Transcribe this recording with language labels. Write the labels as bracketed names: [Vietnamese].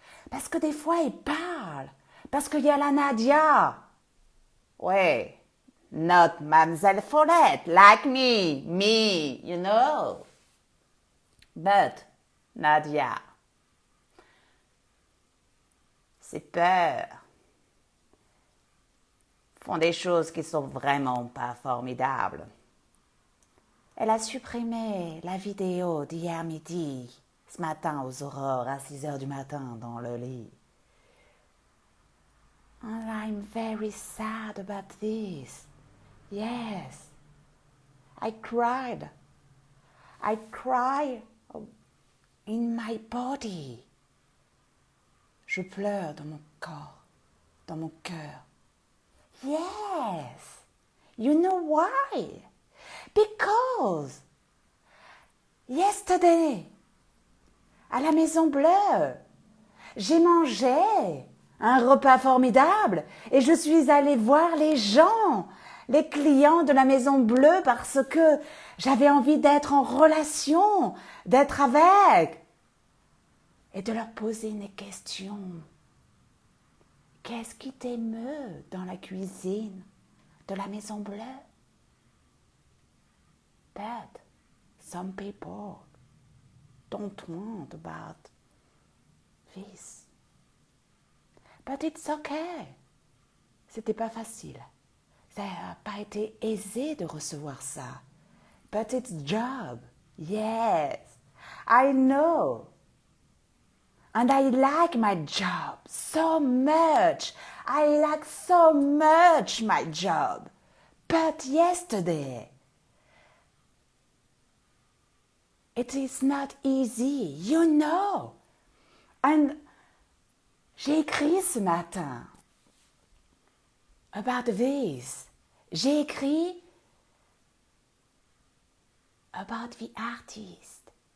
[French] Parce que des fois, il parle. Parce qu'il y a la Nadia. Ouais. [English] Not Mademoiselle Follette, like me, you know. [French] But, Nadia, ses peurs font des choses qui sont vraiment pas formidables. Elle a supprimé la vidéo d'hier midi, ce matin aux aurores, à 6 heures du matin, dans le lit. [English] And I'm very sad about this. Yes, I cried. I cried in my body. [French] Je pleure dans mon corps, dans mon cœur. [English] Yes, you know why? Because yesterday, [French] à la Maison Bleue, j'ai mangé un repas formidable et je suis allée voir les gens, les clients de la Maison Bleue parce que j'avais envie d'être en relation, d'être avec et de leur poser une question. Qu'est-ce qui t'émeut dans la cuisine de la Maison Bleue? [English] But some people don't want about this. But it's okay. [French] C'était pas facile. Ça n'a pas été aisé de recevoir ça. [English] But it's job. Yes, I know. And I like my job so much. I like so much my job. But yesterday, it is not easy, you know. [French] And j'ai écrit ce matin [English] about this. [French] J'ai écrit [English] about the artist.